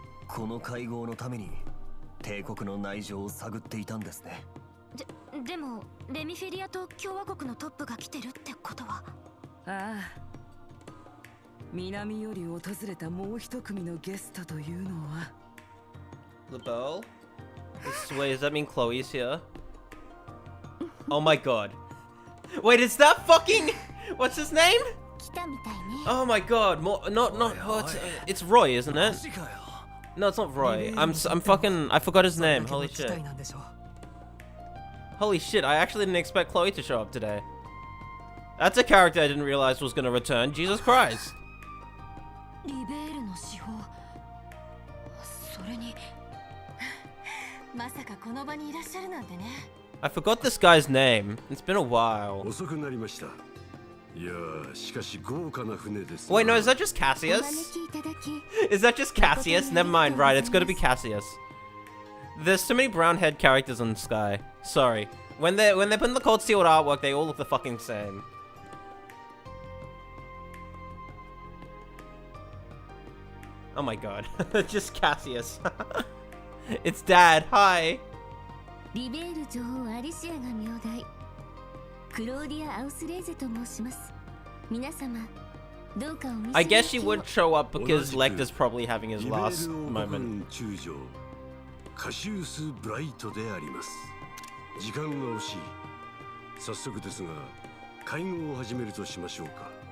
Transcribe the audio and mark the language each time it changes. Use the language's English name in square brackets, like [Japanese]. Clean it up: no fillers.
[Japanese] この会合のために帝国の内情を探っていたんですね。でもレミフェリアと共和国のトップが来てるってことは。ああ。南より訪れたもう一組のゲストというのは [English] The bell? Wait, does that mean Chloe's here? Oh my god. Wait, is that fucking... What's his name? Oh my god, not what? It's Roy, isn't it? No, it's not Roy. I'm fucking... I forgot his name. Holy shit. Holy shit, I actually didn't expect Chloe to show up today. That's a character I didn't realize was gonna return. Jesus Christ. [Japanese] リベールの司法。それにまさかこの場にいらっしゃるなんてね。 [English] I forgot this guy's name. It's been a while. [Japanese] 遅くなりました。いや、しかし豪華な船です。 [English] Wait, no, is that just Cassius? Is that just Cassius? Never mind, right, it's gotta be Cassius. There's too many brown-haired characters in the sky. Sorry. When they're putting the Cold Steel artwork, they all look the fucking same. Oh my god. Just Cassius. It's Dad. Hi. [Japanese] リベール女王アリシアが名代。クローディア・アウスレーゼと申します。皆様、どうかお見せ [English] I guess she would show up because Lecter's probably having his last moment. [Japanese] カシウス・ブライトであります。時間が惜しい。早速ですが、会合を始めるとしましょうか。